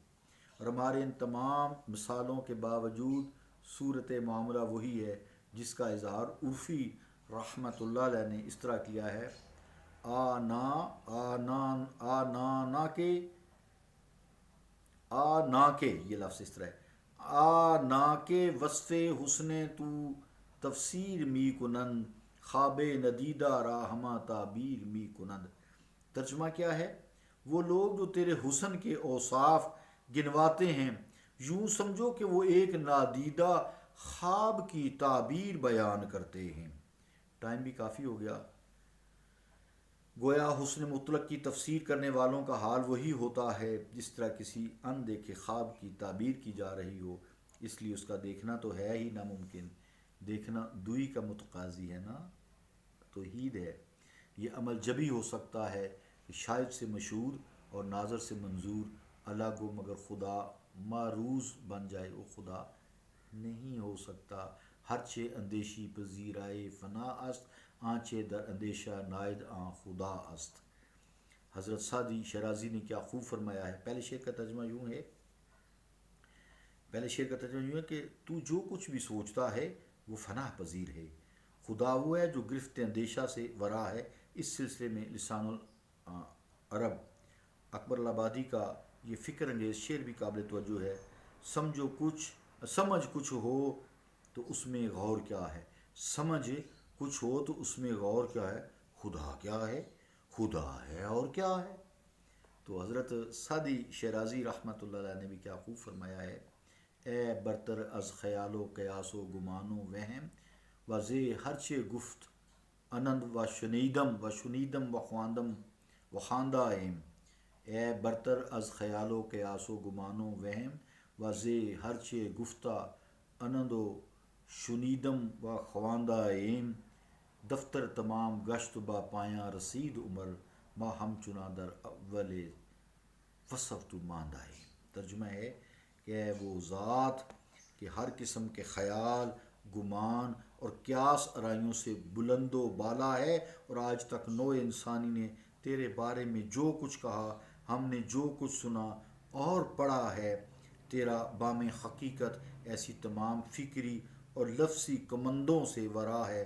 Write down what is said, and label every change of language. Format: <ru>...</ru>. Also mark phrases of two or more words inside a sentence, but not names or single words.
<ur>اور ہمارے ان تمام مثالوں کے باوجود صورت معاملہ وہی ہے جس کا اظہار عرفی رحمۃ اللہ علیہ نے اس طرح کیا ہے،</ur> <fa>نا کے یہ لفظ اس طرح ہے، نا کے وصف حسن تو تفسیر می کنند، خواب ندیدہ را ہما تعبیر می کنند۔</fa> <ur>ترجمہ کیا ہے؟ وہ لوگ جو تیرے حسن کے اوصاف گنواتے ہیں، یوں سمجھو کہ وہ ایک نادیدہ خواب کی تعبیر بیان کرتے ہیں۔ ٹائم بھی کافی ہو گیا۔ گویا حسن مطلق کی تفسیر کرنے والوں کا حال وہی ہوتا ہے جس طرح کسی اندیکھے خواب کی تعبیر کی جا رہی ہو، اس لیے اس کا دیکھنا تو ہے ہی ناممکن، دیکھنا دوئی کا متقاضی ہے نا، توحید ہے۔ یہ عمل جبھی ہو سکتا ہے کہ شاہد سے مشہود اور ناظر سے منظور الگ ہو، مگر خدا معروض بن جائے وہ خدا نہیں ہو سکتا۔</ur> <fa>ہرچے اندیشی پذیرائے فنا است، آنچے در اندیشہ نائد آن خدا است۔</fa> <ur>حضرت سعدی شیرازی نے کیا خوب فرمایا ہے۔ پہلے شعر کا ترجمہ یوں ہے کہ تو جو کچھ بھی سوچتا ہے وہ فنا پذیر ہے، خدا وہ ہے جو گرفت اندیشہ سے ورا ہے۔ اس سلسلے میں لسان العرب اکبر الآبادی کا یہ فکر انگیز شعر بھی قابل توجہ ہے۔ سمجھ کچھ ہو تو اس میں غور کیا ہے، سمجھ کچھ ہو تو اس میں غور کیا ہے، خدا کیا ہے، خدا ہے اور کیا ہے۔ تو حضرت سعدی شیرازی رحمۃ اللہ علیہ نے بھی کیا خوب فرمایا ہے،</ur> <fa>اے برتر از خیال و قیاس و گمان و وہم، وزے ہرچے گفت انند و شنیدم و خواندہ ایم۔ اے برتر از خیال و قیاس و گمان و وہم، وزے ہرچے گفتہ انند و شنیدم و خواندہ ایم، دفتر تمام گشت با پایاں رسید عمر، ما ہم چنا در اول وصف تو ماندہ ایم۔</fa> <ur>ترجمہ ہے کہ وہ ذات کہ ہر قسم کے خیال، گمان اور قیاس آرائیوں سے بلند و بالا ہے، اور آج تک نوع انسانی نے تیرے بارے میں جو کچھ کہا، ہم نے جو کچھ سنا اور پڑھا ہے، تیرا بام حقیقت ایسی تمام فکری اور لفظی کمندوں سے ورا ہے۔</ur>